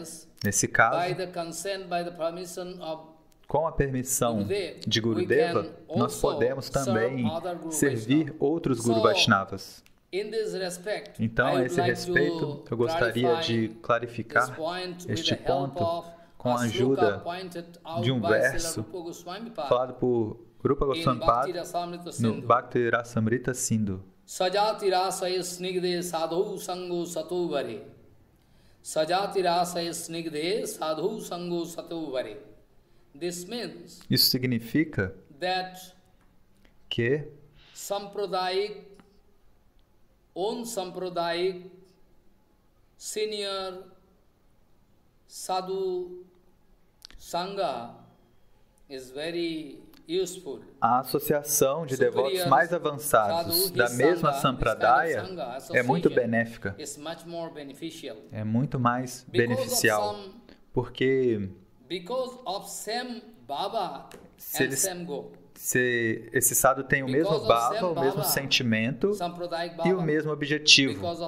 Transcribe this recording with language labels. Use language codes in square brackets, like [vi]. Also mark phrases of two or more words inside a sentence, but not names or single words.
[pt] Nesse caso, com a permissão de Gurudeva, nós podemos também servir outros Guru Vaishnavas. Então, a esse respeito, eu gostaria de clarificar este ponto com a ajuda de um verso falado por Rupa Goswami Pada no Bhakti Rasamrita Sindhu. [sa] Sajati rasaya snigde sadhu sango sato vare. Sajati rasaya snigde sadhu sango sato vare. [pt] Isso significa que [en] Sampradayic senior [sa] sadhu sangha [en] is very useful. [pt] A associação de devotos mais avançados da mesma Sampradaya é muito benéfica. É muito mais beneficial. Porque se esse sadhu tem o mesmo bhava, o mesmo sentimento e o mesmo objetivo.